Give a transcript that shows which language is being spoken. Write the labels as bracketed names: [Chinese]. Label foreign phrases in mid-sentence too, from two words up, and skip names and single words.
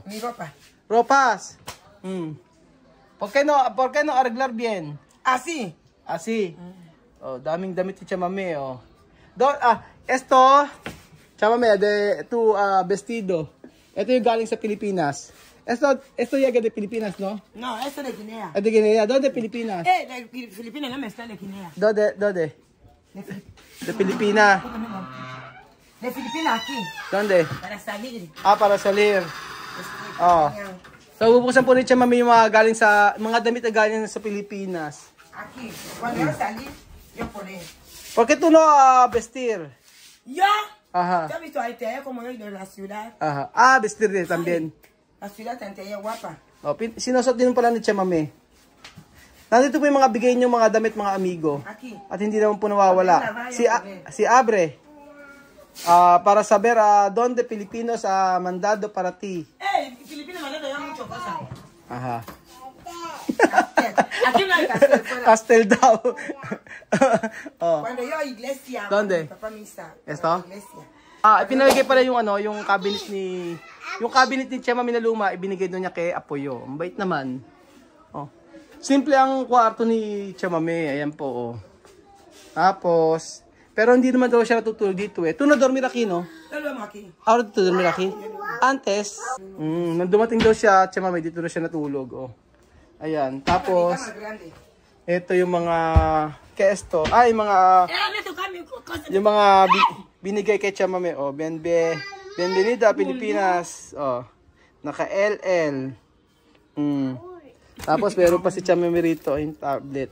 [Spanish] Mi ropa. Ropas. ¿Por qué no arreglar bien? Así. Así. [Filipino] Oh, daming damit ni Chamame, oh. [Spanish] Esto, Chamame, de tu vestido. [Filipino] Ito yung galing sa Pilipinas. [Spanish] Esto llega de Pilipinas, ¿no? No, esto es de Guinea. De Guinea. ¿Dónde Pilipinas? De Filipinas, no me está de Guinea. ¿Dónde? De Pilipinas. De Filipinas aquí. ¿Dónde? Para salir. Para salir. Oh. [Filipino] So, bubuksan po ni Chamame yung mga damit na galing sa Pilipinas. [Spanish] Aquí. Cuando yo salí, yo poné. ¿Por qué tú no vestir? ¿Yo? Ajá. ¿Te has visto a Italia como yo de la ciudad? Ajá. Vestir din también. La ciudad tan guapa. [Filipino] Oh, sinusot din pala ni Chamame. Nandito po yung mga bigay niyo mga damit mga amigo. [Spanish] Aquí. [Filipino] At hindi naman po nawawala. [Spanish] Si Abre. Para saber dónde Filipinos mandado para ti. Filipinos mandado ya mucho cosa. Ajá. Aquí no hay pastel. [Filipino] Pastel daw. [Spanish] Cuando yo a iglesia. ¿Dónde? Papá misa. Esto? Iglesia. [Filipino] Pinalagay pala yung cabinet ni Chamame na luma, ibinigay doon niya kay Apoyo. Ang bait naman. Oh. Simple ang kwarto ni Chamame, ayan po, oh. Tapos, pero hindi naman daw siya natutulog dito eh. [Spanish] Tú no dormir aquí, no? Ahora dito dormir aquí? Antes, [Filipino] nang dumating daw siya, Chamame, dito na siya natulog, oh. Ayan. Tapos, [Spanish] Mi cama grande. [Filipino] ito yung mga kesto. Ay, mga... Yung mga binigay kay Chamame. [Spanish] Oh, Bienvenida Pilipinas. [Filipino] Oh, naka-LL. Tapos meron pa si Chamame rito yung tablet.